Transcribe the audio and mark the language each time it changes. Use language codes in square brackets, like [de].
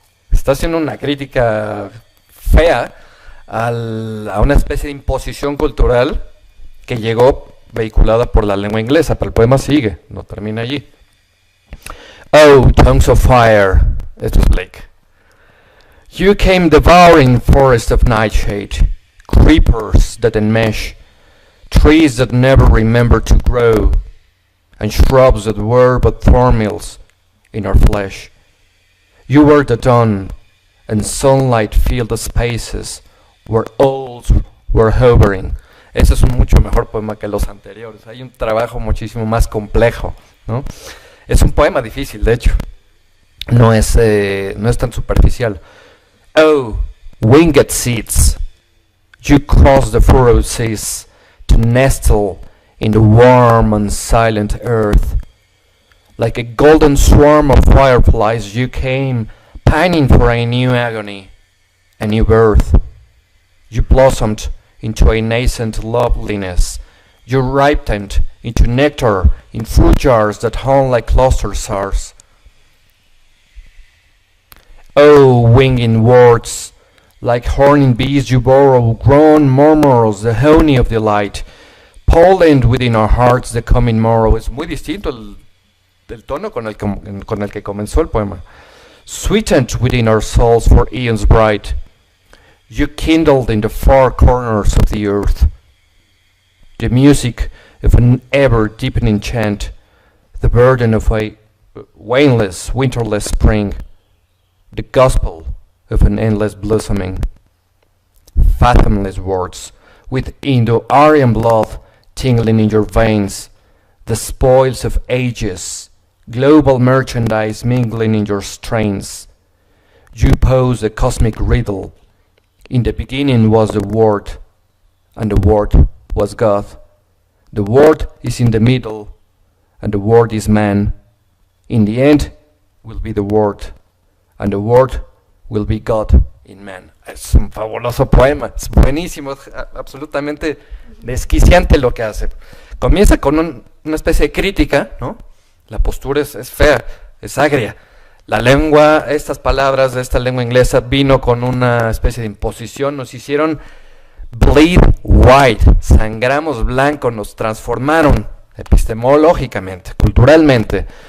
[es] Está haciendo una crítica fea a una especie de imposición cultural que llegó vehiculada por la lengua inglesa, pero el poema sigue, no termina allí. [en] Oh, tongues of fire. [es] Esto es Blake. [en] You came devouring forest of nightshade, creepers that enmesh, trees that never remember to grow, and shrubs that were but thornmills in our flesh. You were the dawn, and sunlight filled the spaces where owls were hovering. [es] Ese es un mucho mejor poema que los anteriores. Hay un trabajo muchísimo más complejo, ¿no? Es un poema difícil, de hecho. No es tan superficial. [en] Oh, winged seeds, you crossed the furrowed seas to nestle in the warm and silent earth. Like a golden swarm of fireflies you came, pining for a new agony, a new birth. You blossomed into a nascent loveliness. You ripened into nectar in fruit jars that hung like cluster stars. Oh, winging words, like horning bees you borrow, grown murmurs, the honey of delight, pollened within our hearts the coming morrow. [es] Es muy distinto el tono con el que comenzó el poema. [en] Sweetened within our souls for eons bright, you kindled in the far corners of the earth the music of an ever-deepening chant, the burden of a waneless, winterless spring, the gospel of an endless blossoming. Fathomless words, with Indo-Aryan blood tingling in your veins, the spoils of ages, global merchandise mingling in your strains. You pose a cosmic riddle. In the beginning was the Word, and the Word was God. The Word is in the middle, and the Word is man. In the end will be the Word, and the Word will be God in man. [es] Es un fabuloso poema, es buenísimo, es absolutamente desquiciante lo que hace. Comienza con una especie de crítica, ¿no? La postura es fea, es agria, La lengua, estas palabras de esta lengua inglesa vino con una especie de imposición, nos hicieron [en] bleed white, [es] sangramos blanco, nos transformaron epistemológicamente, culturalmente.